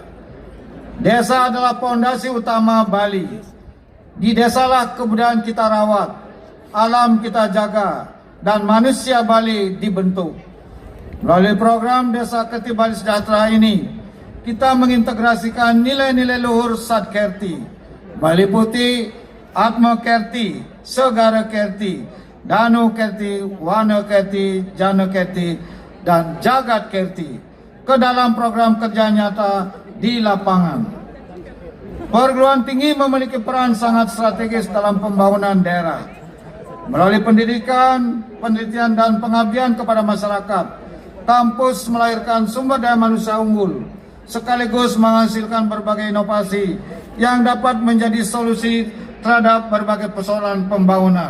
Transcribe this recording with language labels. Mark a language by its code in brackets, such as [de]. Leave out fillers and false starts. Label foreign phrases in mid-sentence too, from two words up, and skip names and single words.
[id] Desa adalah fondasi utama Bali. Di desalah kebudayaan kita rawat, alam kita jaga, dan manusia Bali dibentuk. Melalui program Desa Kerti Bali Sejahtera ini, kita mengintegrasikan nilai-nilai luhur Sat Kerti, meliputi Atma Kerti, Segara Kerti, Danu Kerti, Wana Kerti, Jana Kerti, dan Jagat Kerti ke dalam program kerja nyata di lapangan. Perguruan tinggi memiliki peran sangat strategis dalam pembangunan daerah. Melalui pendidikan, penelitian, dan pengabdian kepada masyarakat, kampus melahirkan sumber daya manusia unggul, sekaligus menghasilkan berbagai inovasi yang dapat menjadi solusi terhadap berbagai persoalan pembangunan.